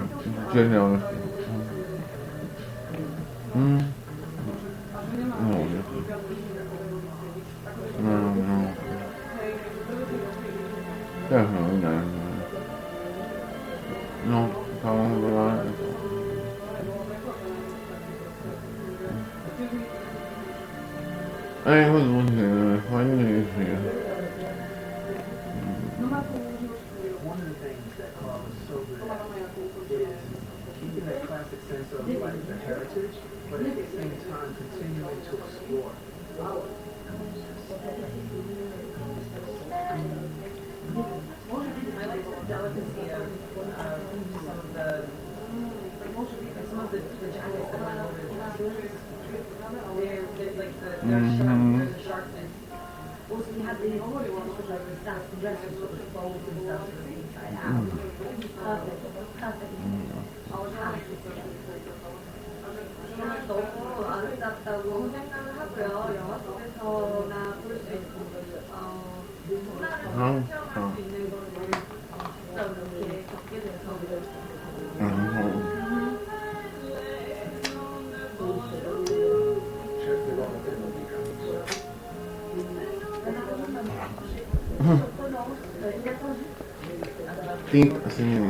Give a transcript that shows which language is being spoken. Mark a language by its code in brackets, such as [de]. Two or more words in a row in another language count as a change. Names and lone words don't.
[sk] Čiže nehovorím. No. No, tam bola... Ej, ho zvučíme, fajne je. [en] One of the things that was so good is keeping that classic sense of like the heritage, but at the same time continuing to explore. I like the delicacy of some of the jackets that went over the they're like the sharpness. Also, we had the staff dresses with the folds and stuff to the inside out. Perfect. [ko] 너무 아름답다고 생각을 하고요. 영화 속에서나 볼 수 있고, 문화를 체험할 수 있는 걸 직접 이렇게 겪게 돼서. [sk] Tint asi neviem.